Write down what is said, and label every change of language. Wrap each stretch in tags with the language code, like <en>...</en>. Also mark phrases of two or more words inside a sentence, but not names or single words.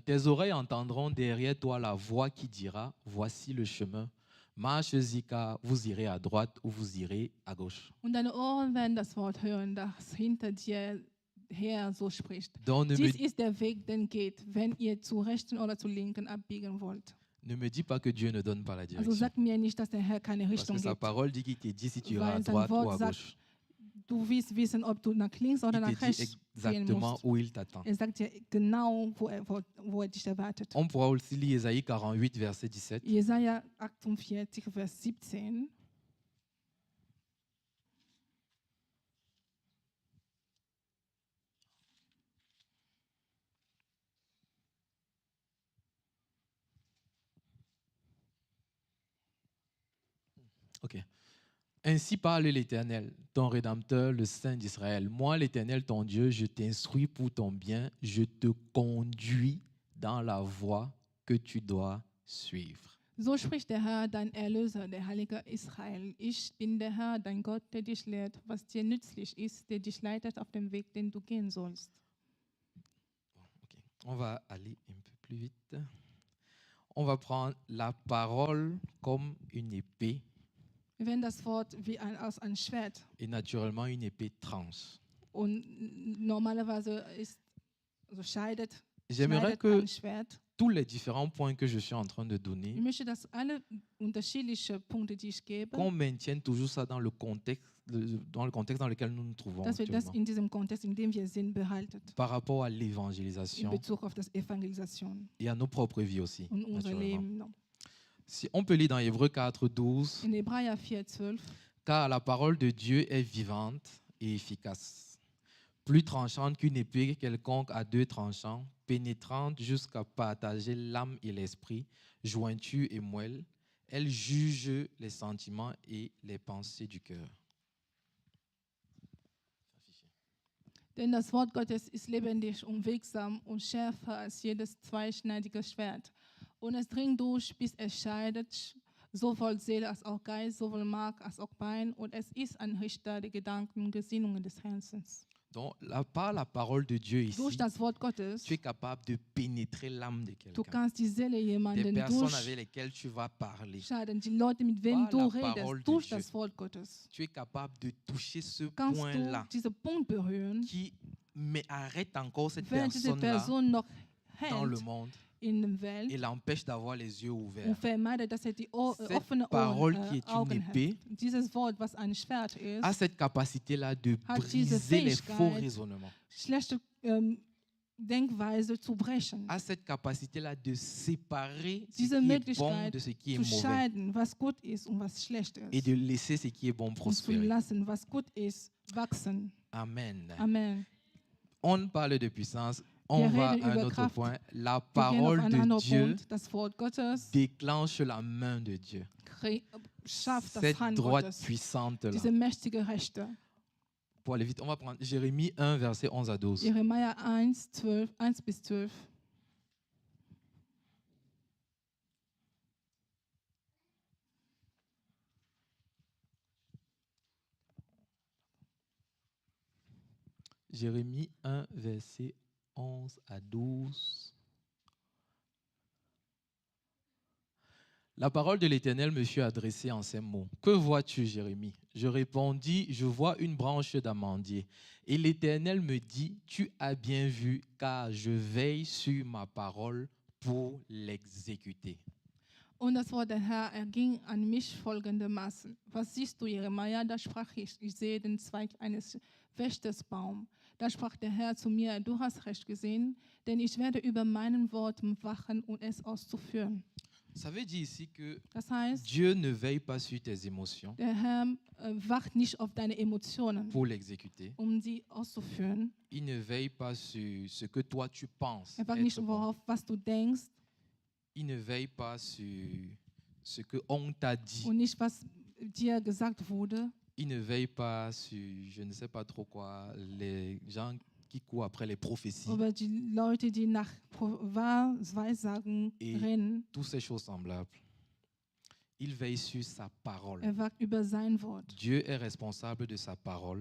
<fr>Tes oreilles entendront derrière toi la voix qui dira, voici le chemin. Marchez-y car vous irez à droite ou vous irez à gauche.</fr> <de>Und deine Ohren werden das Wort hören, das hinter dir her so spricht.</de> <fr>Donc</fr> <de>Dies ist der Weg, den geht, wenn ihr zu rechten oder zu linken abbiegen wollt.</de> <fr>ne me dis pas que Dieu ne donne pas la</fr> <de>Also</de> <fr>direction.</fr> <de>sag mir nicht, dass der Herr keine</de> <fr>Parce</fr> <de>Richtung</de> <fr>que sa</fr> <de>gibt.</de> <fr>parole dit qu'il te dit si tu iras à</fr> <de>Weil sein</de> <fr>droite ou à</fr> <de>Wort sagt,</de> <fr>gauche.</fr> <de>du willst wissen, ob du nach links oder</de> <fr>Il</fr> <de>nach</de> <fr>te dit</fr> <de>rechts gehen</de> <fr>exactement</fr> <de>musst.</de> <fr>où il t'attend.</fr> <de>Er sagt dir genau, wo er dich erwartet.</de> <fr>On pourra aussi lire Ésaïe 48, verset 17.</fr> <de>Jesaja 48, Vers 17.</de> <fr>Ok. Ainsi parle l'Éternel, ton Rédempteur, le Saint d'Israël. Moi, l'Éternel, ton Dieu, je t'instruis pour ton bien, je te conduis dans la voie que tu dois suivre.</fr> <de>So spricht der Herr, dein Erlöser, der Heilige Israel. Ich bin der Herr, dein Gott, der dich lehrt, was dir nützlich ist, der dich leitet auf dem Weg, den du gehen sollst. Ok.</de> <fr>On va aller un peu plus vite. On va prendre la parole comme une épée</fr> <de>Wir werden das Wort wie aus einem Schwert.</de> <fr>et naturellement une épée tranche.</fr> <de>Und normalerweise scheidet</de> <fr>J'aimerais</fr> <de>ein</de> <fr>que</fr> <de>Schwert.</de> <fr>tous les différents points que je suis en train de</fr> <de>Ich</de> <fr>donner,</fr> <de>möchte, dass alle unterschiedlichen Punkte, die ich gebe,</de> <fr>qu'on maintienne toujours ça dans le contexte dans lequel nous nous trouvons</fr> <de>dass wir das</de> <fr>actuellement,</fr> <de>in diesem Kontext, in dem wir sind, behalten.</de> <fr>par rapport à</fr> <de>In</de> <fr>l'évangélisation</fr> <de>Bezug auf das Evangelisation</de> <fr>et à nos propres vies aussi.</fr> <de>und unser</de> <fr>naturellement.</fr> <de>Leben.</de> <fr>Si on peut lire dans Hébreux 4, 12,</fr> <de>In Hebräer 4,12.</de> <fr>car la parole de Dieu est vivante et efficace, plus tranchante qu'une épée quelconque à deux tranchants, pénétrante jusqu'à partager l'âme et l'esprit, jointure et moelle. Elle juge les sentiments et les pensées du cœur.</fr> <de>Denn das Wort Gottes ist lebendig und wirksam und schärfer als jedes zweischneidige Schwert. Und es dringt durch, bis es scheidet, sowohl Seele als auch Geist, sowohl Mark als auch Bein. Und es ist ein Richter der Gedanken und Gesinnungen des Herzens.</de> <fr>Donc, par la parole de Dieu ici,</fr> <de>Durch das Wort Gottes,</de> <fr>tu es capable de pénétrer l'âme de</fr> <de>du</de> <fr>quelqu'un.</fr> <de>kannst die Seele</de> <fr>Des</fr> <de>jemanden</de> <fr>personnes avec lesquelles tu vas parler.</fr> <de>durchscheiden, die Leute, mit wem</de> <fr>Par</fr> <de>du</de> <fr>la parole</fr> <de>redest,</de> <fr>de</fr> <de>durch</de> <fr>Dieu.</fr> <de>das Wort Gottes.</de> <fr>Tu es capable de toucher ce</fr> <de>Kannst du</de> <fr>point-là</fr> <de>diesen Punkt berühren,</de> <fr>qui arrête encore cette</fr> <de>während diese</de> <fr>personne-là</fr> <de>Person noch</de> <fr>dans le</fr> <de>hält</de> <fr>monde</fr> <de>in der Welt</de> <fr>et l'empêche d'avoir les yeux ouverts.</fr> <de>und vermeidet, dass er die</de> <fr>Cette</fr> <de>offenen</de> <fr>parole</fr> <de>Ohren,</de> <fr>qui est une</fr> <de>Augen hat.</de> <fr>épée</fr> <de>Dieses Wort, was ein Schwert ist,</de> <fr>a cette capacité-là de</fr> <de>Hat diese</de> <fr>briser les</fr> <de>Fähigkeit,</de> <fr>faux raisonnements,</fr> <de>schlechte Denkweise zu brechen,</de> <fr>a cette capacité-là de séparer ce</fr> <de>diese</de> <fr>qui est bon</fr> <de>Möglichkeit</de> <fr>de ce qui est</fr> <de>zu</de> <fr>mauvais</fr> <de>scheiden, was gut ist und was schlecht</de> <fr>et</fr> <de>ist.</de> <fr>de laisser ce qui est bon</fr> <de>Und zu</de> <fr>prospérer.</fr> <de>lassen, was gut ist, wachsen.</de> <fr>Amen.</fr> <de>Amen.</de> <fr>On parle de puissance, on</fr> <de>Wir</de> <fr>va</fr> <de>reden</de> <fr>à un</fr> <de>über</de> <fr>autre</fr> <de>Kraft.</de> <fr>point. La</fr> <de>Wir gehen auf</de> <fr>parole</fr> <de>einen</de> <fr>de</fr> <de>anderen</de> <fr>Dieu</fr> <de>Punkt. Das Wort Gottes</de> <fr>déclenche la main de Dieu.</fr> <de>schafft das</de> <fr>Cette</fr> <de>Hand</de> <fr>droite</fr> <de>Gottes.</de> <fr>puissante-là.</fr> <de>Diese mächtige Rechte.</de> <fr>Pour aller vite, on va prendre Jérémie 1, verset 11 à 12.</fr> <de>Jeremia 1, 1 bis 12.</de> <fr>Jérémie 1, verset 11 à 12. La parole de l'Éternel me fut adressée en ces mots. Que vois-tu, Jérémie? Je répondis, je vois une branche d'amandier. Et l'Éternel me dit, tu as bien vu, car je veille sur ma parole pour l'exécuter.</fr> <de>Und das Wort der Herr erging an mich folgendermaßen. Was siehst du, Jeremia? Da sprach ich sehe den Zweig eines Wächtersbaums. Da sprach der Herr zu mir, du hast recht gesehen, denn ich werde über meinem Wort wachen und es auszuführen.</de> <fr>Ça veut dire ici que</fr> <de>Das heißt,</de> <fr>Dieu ne veille pas sur tes émotions</fr> <de>der Herr wacht nicht auf deine Emotionen,</de> <fr>pour l'exécuter.</fr> <de>sie auszuführen.</de> <fr>Il ne veille pas sur ce que toi tu penses</fr> <de>Er wacht</de> <fr>être</fr> <de>nicht</de> <fr>bon.</fr> <de>darauf, was du denkst</de> <fr>Il ne veille pas sur ce que on t'a dit.</fr> <de>und nicht, was dir gesagt wurde.</de> <fr>Il ne veille pas sur, je ne sais pas trop quoi, les gens qui courent après les prophéties,</fr> <de>Über die Leute, die nach Wahrsagen rennen.</de> <fr>toutes ces choses semblables. Il veille sur sa parole.</fr> <de>Er wacht über sein Wort.</de> <fr>Dieu est responsable de sa parole</fr>